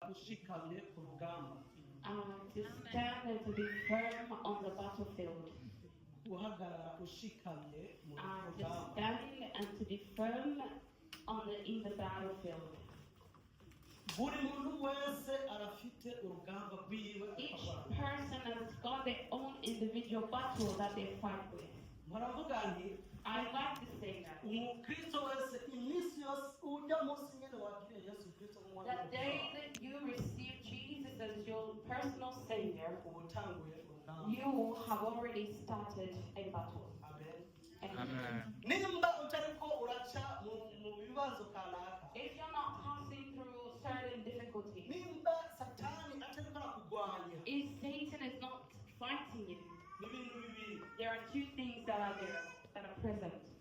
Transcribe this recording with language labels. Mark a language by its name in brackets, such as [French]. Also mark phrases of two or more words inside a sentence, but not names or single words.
[Kinyarwanda] ushikamye ku rugamba. [English] To stand and to be firm on the battlefield. [Kinyarwanda] Guhagarara ushikamye mu [English] To [Kinyarwanda] rugamba. [English] stand and to be firm in the battlefield. [Kinyarwanda] Buri muntu wese arafite urugamba rwiwe. [English] Each person has got their own individual battle that they fight with. [Kinyarwanda] Muravuga nti [English] I like to say that. [Kinyarwanda] Umukristo wese iminsi yose ujya munsi nyine wakiriye Yesu Kristo nk'umwami. [English] The day that you receive Jesus as your personal Savior, you have already started a battle. Amen. If you're not passing through certain difficulties, if Satan is not fighting you, there are two things that are there, that are present.